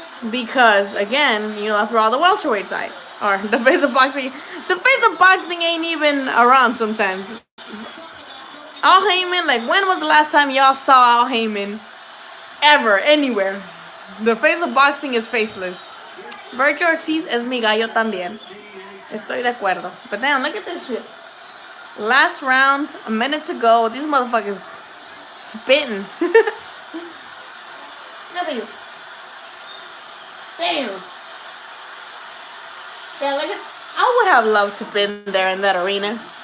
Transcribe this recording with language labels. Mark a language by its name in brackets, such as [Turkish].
[English] Because, again, that's where all the welterweights are. The face of boxing. The face of boxing ain't even around sometimes. Al Heyman, like, when was the last time y'all saw Al Heyman? Ever, anywhere. The face of boxing is faceless. [Spanish] Virgil Ortiz es mi gallo también. Estoy de acuerdo. [English] But damn, look at this shit. Last round, a minute to go. These motherfuckers spitting. Look at you. Damn. Yeah, look at. I would have loved to have been there in that arena.